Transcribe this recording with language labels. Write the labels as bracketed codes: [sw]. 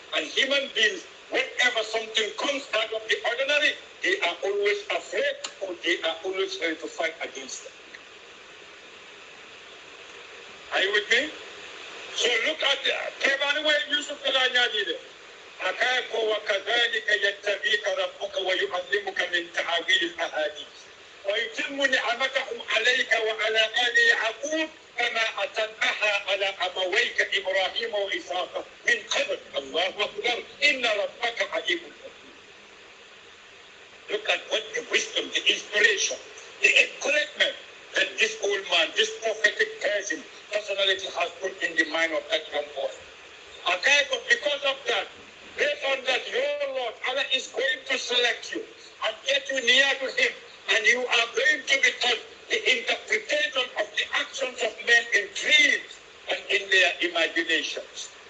[en] And human beings, whenever something comes out of the ordinary, they are always afraid or they are always ready to fight against them. Are you with me? So look at the way Yusuf did. [ar] وكذلك يتبيك ربك ويعلمك من تعابير الأحاديث ويتم نعمته عليك وعلى آل يعقوب كما أتمها على أبويك إبراهيم وإسحاق من قبل الله أكبر إن ربك عليم حكيم. [en] Look at what the wisdom, the inspiration, the encouragement that this old man, this prophetic personality has put in the mind of that young boy. Okay, but because of that, based on that, your Lord, Allah is going to select you and get you near to Him, and you are going to become the interpretation of the actions of men in dreams and in their imaginations.